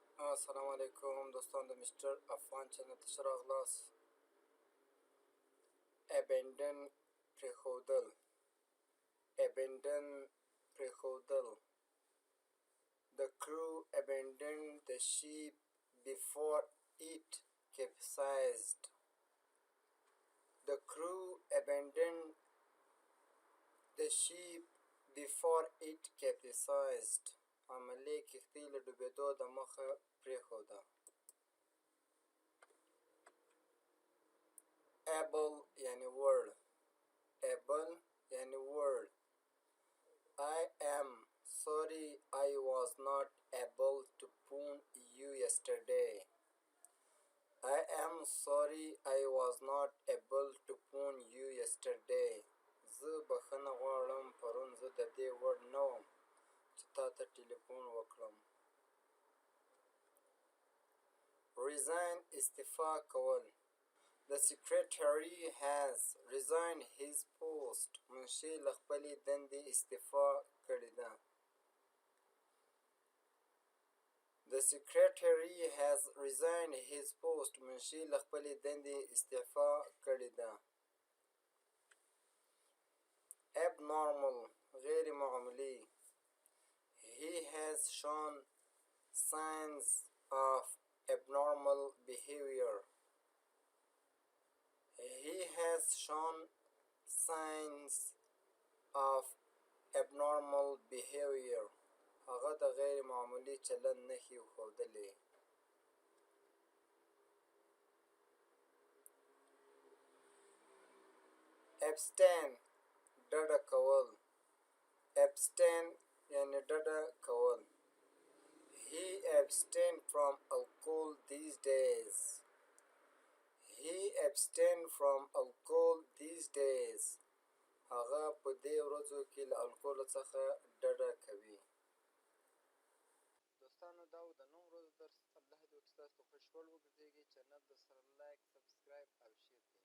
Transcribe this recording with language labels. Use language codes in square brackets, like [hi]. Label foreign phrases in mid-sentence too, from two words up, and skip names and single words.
[ps] السلام علیکم دوستان د مستر افغان چینل ته ښه راغلاست. [en] abandon پرېښودل abandon پرېښودل The crew abandoned the ship before it capsized. The crew abandoned the ship before it capsized. [ps] عملي کښتۍ له ډوبېدو د مخه پرېښوده. [en] able [ps] یعنې وړ [en] able [ps] یعنې وړ [en] I am sorry I was not able to phone you yesterday. I am sorry I was not able to phone you yesterday. [ps] زه بخښنه غواړم پرون زه د دې وړ نه وم چې تا ته ټلیفون وکړم. [en] resign [ps] استعفا کول [en] The secretary has resigned his post. [ps] منشي له خپلې دندې استعفا کړې ده. [en] The secretary has resigned his post. [ps] منشي له خپلې دندې استعفا کړې ده. [en] abnormal [ps] غیر معمولي [en] He has shown signs of abnormal behavior. He has shown signs of abnormal behavior. [ps] هغه د غیر معمولي چلند نښې ښودلې. [en] abstain [ps] ډډه کول [en] abstain [ps] یعنې ډډه کول [en] He abstained from alcohol these days. He abstained from alcohol these days. [ps] هغه په دې ورځو کې له الکول څخه ډډه کوي. دوستانو دا و د نن ورځې درس. الله دې وکړي ستاسو ته خوښ وړ وګرځېږي. چینل درسره لایک، سبسکرایب او شیر